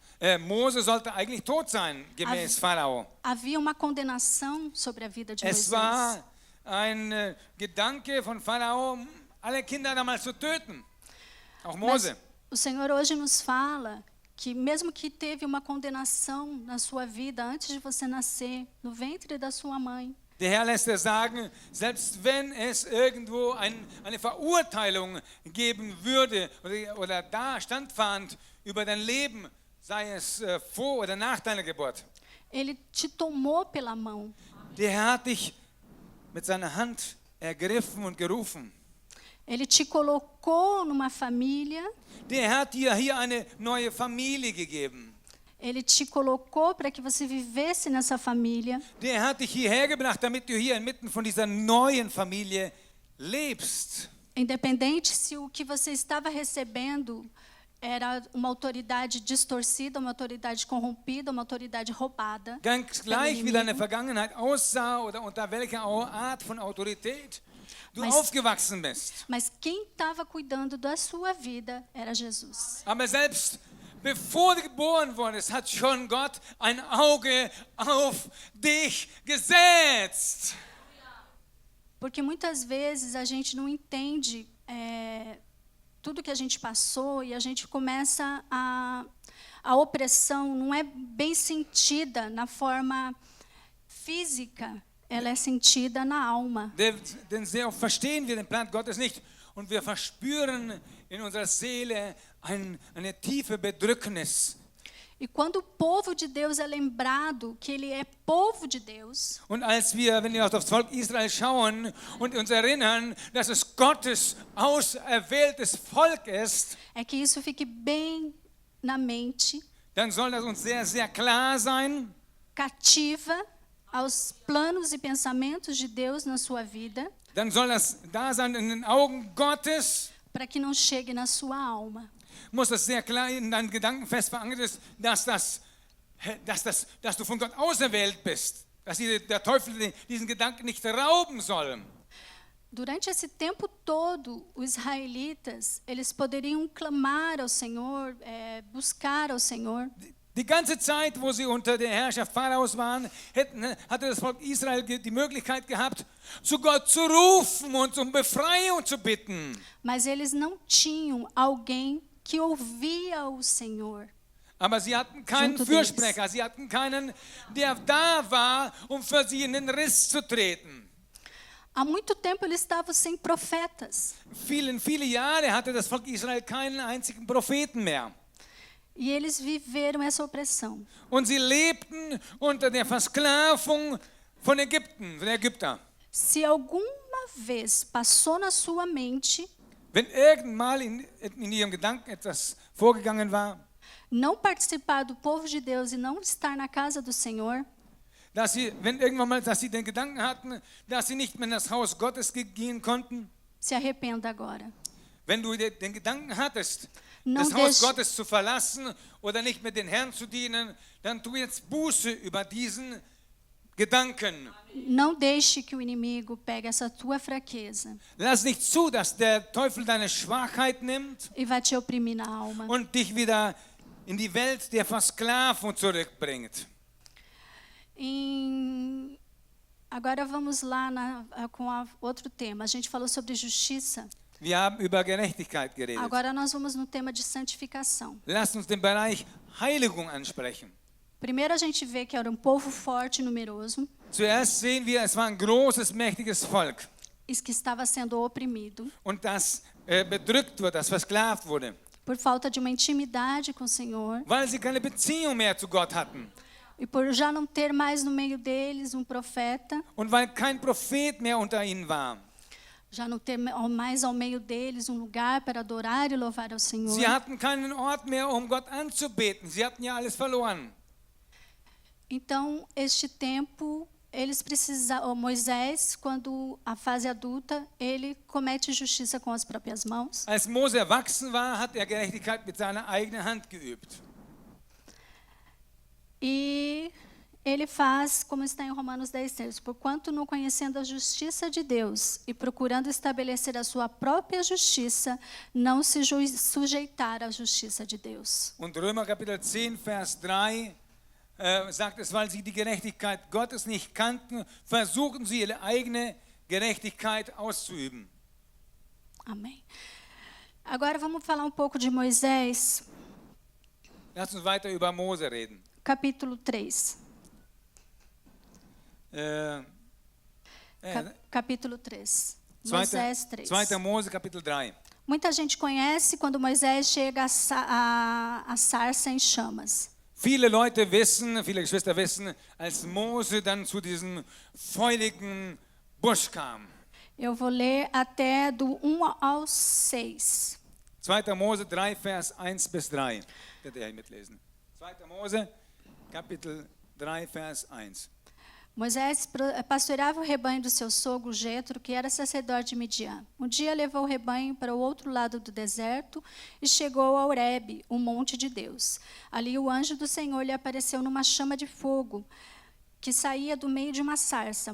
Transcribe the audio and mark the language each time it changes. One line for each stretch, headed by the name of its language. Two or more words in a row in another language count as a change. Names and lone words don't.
German: Mose sollte eigentlich tot sein, gemäß Pharao.
Portuguese: Havia uma condenação sobre a vida de
German: Es
Portuguese: Moisés.
German: war ein Gedanke von Pharao, alle Kinder damals zu töten. Auch Mose.
Portuguese: Mas o Senhor hoje nos fala que mesmo que teve uma condenação na sua vida antes de você nascer, no ventre da sua mãe,
German: Der Herr lässt es sagen, selbst wenn es irgendwo eine Verurteilung geben würde oder da standfand über dein Leben, sei es vor oder nach deiner Geburt,
Portuguese: Ele te tomou pela mão.
German: der Herr hat dich mit seiner Hand ergriffen und gerufen.
Portuguese: Ele te colocou numa família.
German: Der Herr hat dir hier eine neue Familie gegeben.
Portuguese: Ele te colocou para que você vivesse nessa família.
German: Der Herr hat dich hierher gebracht, damit du hier inmitten von dieser neuen Familie lebst.
Portuguese: Independente se o que você estava recebendo era uma autoridade distorcida, uma autoridade corrompida, uma autoridade roubada.
German: Ganz
Portuguese: pelo
German: gleich, wie
Portuguese: inimigo.
German: deine Vergangenheit aussah oder unter welcher Art von Autorität du
Portuguese: Mas-
German: aufgewachsen bist.
Portuguese: Mas quem estava cuidando da sua vida era Jesus.
German: Aber selbst bevor du geboren wurdest, hat schon Gott ein Auge auf dich gesetzt.
Portuguese: Porque muitas vezes a gente não entende tudo que a gente passou e a gente começa a opressão não é bem sentida na forma física, ela é sentida na alma.
German: Denn sehr oft verstehen wir den Plan Gottes nicht und wir verspüren in unserer Seele eine tiefe Bedrücknis.
Portuguese: E quando o povo de Deus é lembrado que ele é povo de Deus,
German: Und wenn wir auf das Volk Israel schauen und uns erinnern, dass es Gottes auserwähltes Volk ist,
Portuguese: é que isso fique bem na mente,
German: dann soll das uns sehr, sehr klar sein,
Portuguese: cativa aos planos e pensamentos de Deus na sua vida,
German: dann soll das da sein in den Augen Gottes,
Portuguese: para que não chegue na sua alma.
German: muss das sehr klar in deinen Gedanken fest verankert ist, dass das dass du von Gott auserwählt bist, dass der Teufel diesen Gedanken nicht rauben soll.
Portuguese: Durante esse tempo todo, os israelitas, eles poderiam clamar ao Senhor, buscar ao Senhor.
German: Die ganze Zeit, wo sie unter der Herrschaft Pharaos waren, hatte das Volk Israel die Möglichkeit gehabt, zu Gott zu rufen und um Befreiung zu bitten.
Portuguese: Mas eles não tinham alguém que ouvia o Senhor.
German: Aber sie hatten keinen Fürsprecher, sie hatten keinen, der da war, um für sie in den Riss zu treten.
Portuguese: Há muito tempo eles estavam sem profetas.
German: Viele Jahre hatte das Volk Israel keinen einzigen Propheten mehr.
Portuguese: E eles viveram essa opressão.
German: Und sie lebten unter der Versklavung von Ägypten, von Ägypter.
Portuguese: Se alguma vez passou na sua mente,
German: Wenn irgendwann in ihrem Gedanken etwas vorgegangen war,
Portuguese: não participar do povo de Deus e não estar na casa do Senhor,
German: dass sie den Gedanken hatten, dass sie nicht mehr in das Haus Gottes gehen konnten.
Portuguese: se arrependa agora.
German: Wenn du den Gedanken hattest,
Portuguese: Não
German: das Haus
Portuguese: deixe-
German: Gottes zu verlassen oder nicht mehr den Herrn zu dienen, dann tu jetzt Buße über diesen Gedanken.
Portuguese: Não deixe que o inimigo pegue essa tua fraqueza
German: Lass nicht zu, dass der Teufel deine Schwachheit nimmt
Portuguese: e vai te oprimir na alma.
German: und dich wieder in die Welt der Versklavung zurückbringt.
Portuguese: Agora vamos lá com outro tema. A gente falou sobre justiça.
German: Wir haben über Gerechtigkeit geredet.
Portuguese: Agora nós vamos no tema de santificação.
German: Lasst uns den Bereich Heiligung ansprechen.
Portuguese: Primeiro a gente vê que era um povo forte e numeroso,
German: Zuerst sehen wir, es war ein großes, mächtiges Volk
Portuguese: e que estava sendo oprimido
German: und das bedrückt wurde, das versklavt wurde,
Portuguese: por falta de uma intimidade com o Senhor
German: weil sie keine Beziehung mehr zu Gott hatten
Portuguese: e por já não ter mais no meio deles um profeta,
German: und weil kein Prophet mehr unter ihnen war.
Portuguese: já não ter mais ao meio deles um lugar para adorar e louvar ao Senhor.
German: Sie hatten keinen Ort mehr, um Gott anzubeten. Sie hatten ja alles verloren.
Portuguese: Então, este tempo, eles precisavam, Moisés, quando a fase adulta, ele comete justiça com as próprias mãos.
German: Als Mose erwachsen war, hat er Gerechtigkeit mit seiner eigenen Hand geübt.
Portuguese: E ele faz, como está em Romanos 10:3, porquanto não conhecendo a justiça de Deus e procurando estabelecer a sua própria justiça, não se sujeitar à justiça de Deus.
German: Und Römer Kapitel 10, Vers 3 sagt es, weil sie die Gerechtigkeit Gottes nicht kannten, versuchen sie ihre eigene Gerechtigkeit auszuüben.
Portuguese: Amém. Agora vamos falar um pouco de Moisés,
German: Lass uns weiter über Mose reden.
Portuguese: capítulo 3. Capítulo 3. Moisés 3.
German: 2. Mose, Kapitel 3.
Portuguese: Muita gente conhece quando Moisés chega a sarça em chamas.
German: Viele Leute wissen, viele Geschwister wissen, als Mose dann zu diesem feurigen Busch kam.
Portuguese: Eu vou ler até do 1 ao 6.
German: 2. Mose 3, Vers 1 bis 3. Könnt ihr mitlesen. 2. Mose, Kapitel 3, Vers 1.
Portuguese: Moisés pastoreava o rebanho do seu sogro Jetro, que era sacerdote de Midian. Um dia levou o rebanho para o outro lado do deserto e chegou a Horebe, o monte de Deus. Ali o anjo do Senhor lhe apareceu numa chama de fogo que saía do meio de uma sarça.